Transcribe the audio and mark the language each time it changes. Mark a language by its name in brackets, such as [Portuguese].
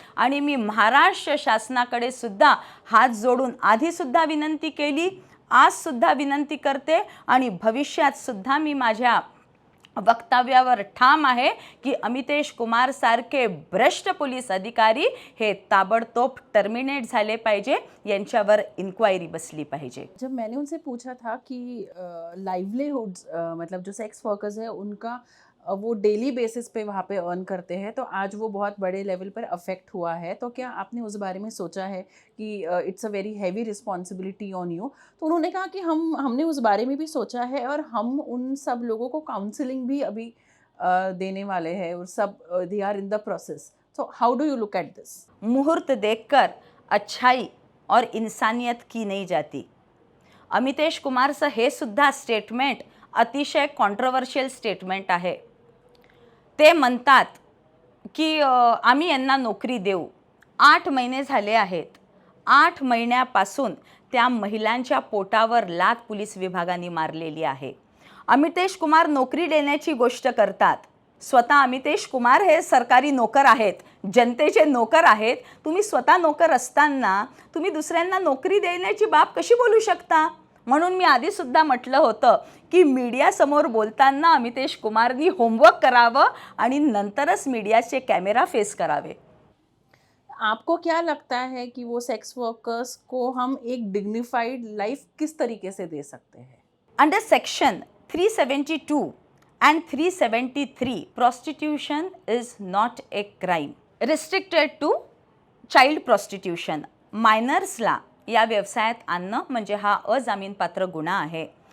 [Marathi] आणि मी महाराष्ट्र शासनाकडे सुद्धा हात जोडून आधीसुद्धा विनंती केली, आजसुद्धा विनंती करते आणि भविष्यात सुद्धा मी माझ्या वक्तव्यावर ठाम आहे की अमितेश कुमार सारखे भ्रष्ट पोलीस अधिकारी हे ताबडतोब टर्मिनेट झाले पाहिजे, यांच्यावर इन्क्वायरी बसली पाहिजे. [Hindi] जब मैंने उनसे पूछा था कि लाइवलीहुड्स मतलब जो सेक्स वर्कर्स है उनका वो डेली बेसिस पे वहाँ पे अर्न करते हैं, तो आज वो बहुत बड़े लेवल पर अफेक्ट हुआ है, तो क्या आपने उस बारे में सोचा है कि [English] It's a very heavy responsibility on you? [Hindi] तो उन्होंने कहा कि हमने उस बारे में भी सोचा है और हम उन सब लोगों को काउंसलिंग भी अभी देने वाले हैं और सब [English] They are in the process. So how do you look at this? [Hindi] मुहूर्त देखकर अच्छाई और इंसानियत की नहीं जाती. [Marathi] अमितेश कुमारचं हे सुद्धा स्टेटमेंट अतिशय कॉन्ट्रोवर्शियल स्टेटमेंट आहे. ते म्हणतात की आम्ही यांना नोकरी देऊ. 8 महिने झाले आहेत. 8 महिन्यापासून त्या महिलांच्या पोटावर लाथ पोलीस विभागाने मारलेली आहे. अमितेश कुमार नोकरी देण्याची गोष्ट करतात. स्वतः अमितेश कुमार हे सरकारी नोकर आहेत, जनतेचे नोकर आहेत. तुम्ही स्वतः नोकर असताना तुम्ही दुसऱ्यांना नोकरी देण्याची बाब कशी बोलू शकता? म्हणून मी आधीसुद्धा म्हटलं होतं की मीडियासमोर बोलताना अमितेश कुमारनी होमवर्क करावं आणि नंतरच मीडियाचे कॅमेरा फेस करावे. [Hindi] आपको क्या लगता है कि वो सेक्स वर्कर्स को हम एक डिग्निफाइड लाइफ किस तरीके से दे सकते हैं? [English] Under section 372 and 373 prostitution is not a crime restricted to child prostitution. [Marathi] मायनर्सला या व्यवसायात आणणं म्हणजे हा अजामीनपात्र गुन्हा आहे.